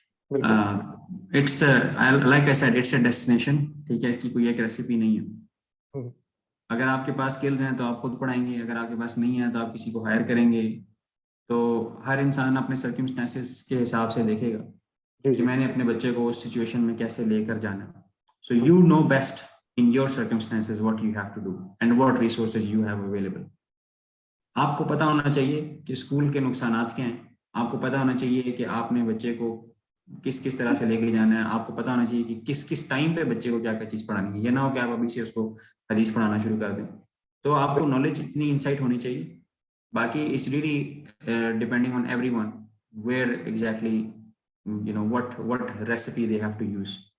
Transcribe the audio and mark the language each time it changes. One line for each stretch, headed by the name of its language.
English: It's like I said it's a destination.
Urdu: ٹھیک ہے, اس کی کوئی ایک ریسیپی نہیں ہے. اگر آپ کے پاس اسکلز ہیں تو آپ خود پڑھائیں گے, اگر آپ کے پاس نہیں ہے تو آپ کسی کو ہائر کریں گے. تو ہر انسان اپنے سرکمسٹانسز کے حساب سے دیکھے گا کہ میں نے اپنے بچے کو اس سچویشن میں کیسے لے کر جانا.
English: So you know best in your circumstances what you have to do and what resources you have available.
Urdu: آپ کو پتا ہونا چاہیے کہ اسکول کے نقصانات کیا ہیں, آپ کو پتا ہونا چاہیے کہ آپ نے بچے کو کس کس طرح سے لے کے جانا ہے, آپ کو پتا ہونا چاہیے کہ کس کس ٹائم پہ بچے کو کیا کیا چیز پڑھانی ہے. یہ نہ ہو کہ آپ ابھی سے اس کو حدیث پڑھانا شروع کر دیں. تو آپ کو نالج اتنی انسائٹ ہونی چاہیے. باقی
English: It's really depending on everyone where exactly what recipe they have to use.